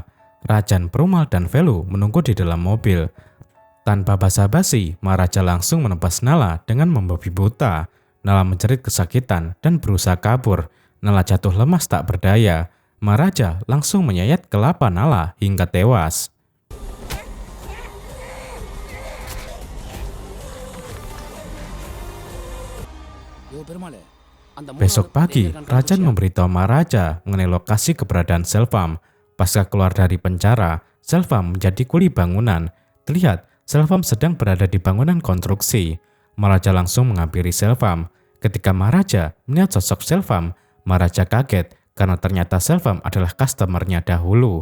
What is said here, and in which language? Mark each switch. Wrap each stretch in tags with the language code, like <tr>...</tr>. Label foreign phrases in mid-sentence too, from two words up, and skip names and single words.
<id>Rajan, Perumal, dan Velu menunggu di dalam mobil. Tanpa basa-basi, Maharaja langsung menebas Nala dengan membabi buta. Nala menjerit kesakitan dan berusaha kabur. Nala jatuh lemas tak berdaya. Maharaja langsung menyayat kelapa Nala hingga tewas.</id> <ta>யோ பெருமாளே, அந்த</ta> <id>Besok pagi,</id> <ta>தேவியர்</ta> <id>Rajan</id> <ta>கண்டுபிடிச்சியா?</ta> <id>memberitahu Maharaja mengenai lokasi keberadaan Selvam. Pasca keluar dari penjara, Selvam menjadi kuli bangunan. Terlihat, Selvam sedang berada di bangunan konstruksi. Maharaja langsung menghampiri Selvam. Ketika Maharaja melihat sosok Selvam, Maharaja kaget karena ternyata Selvam adalah customernya dahulu.</id>